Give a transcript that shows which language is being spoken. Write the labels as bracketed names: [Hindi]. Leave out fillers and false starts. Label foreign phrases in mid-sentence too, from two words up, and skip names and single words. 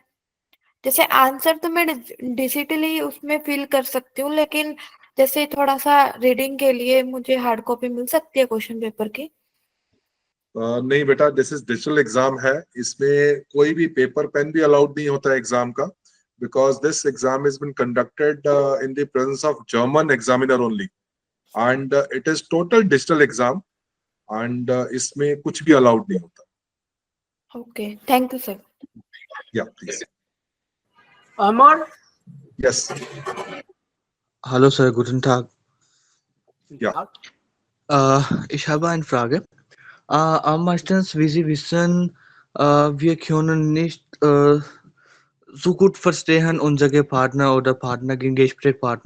[Hindi] जैसे आंसर तो मैं डिजिटली उसमें फिल कर सकती हूँ, लेकिन जैसे थोड़ा सा रीडिंग के लिए मुझे [English] hard copy [Hindi] मिल सकती है [English] question paper [Hindi] की? नहीं बेटा, [English] this is digital exam [Hindi] है, इसमें कोई भी पेपर पेन भी अलाउड नहीं होता है एग्जाम का, [English] because this exam is been conducted in the presence of German examiner only, and it is total digital exam, and [Hindi] इसमें कुछ भी अलाउड नहीं होता. [English] okay, thank you sir. ya please. अमर. यस. [German] Hallo Sir, guten Tag. Ja. Ich habe eine Frage. Meistens, wie Sie wissen, wir können nicht so gut verstehen unsere Partner oder Partner gegen Gesprächspartner.